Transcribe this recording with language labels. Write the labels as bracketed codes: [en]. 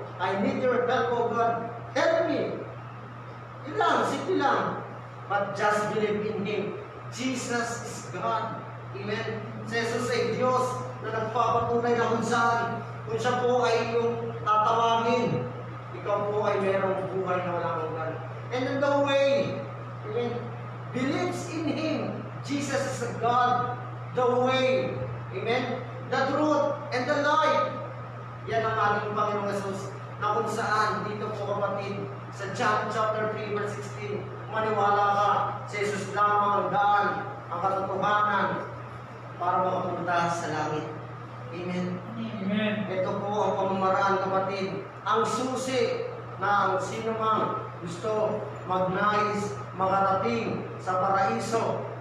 [en] I need your help, O God. Help me. [tl] Yun lang, simple lang. [en] But just believe in Him. Jesus is God. Amen. [tl] Si Jesus ay Diyos na nagpapatunay na kung saan. Kung siya po ay yung tatawagin, ikaw po ay merong buhay na walang hanggan. [en] And in the way, amen, believes in Him. Jesus is the God, the way, amen, the truth, and the life. [tl] Yan ang ating Panginoong Jesus na kung saan, dito po kapatid, sa John chapter 3 verse 16, maniwala ka, si Jesus lamang ang daan, ang katotohanan, para makapunta sa langit. Amen. Amen. Ito po ang pamamaraan kapatid, ang susi na ang sino mang gusto magnais, makarating sa paraiso.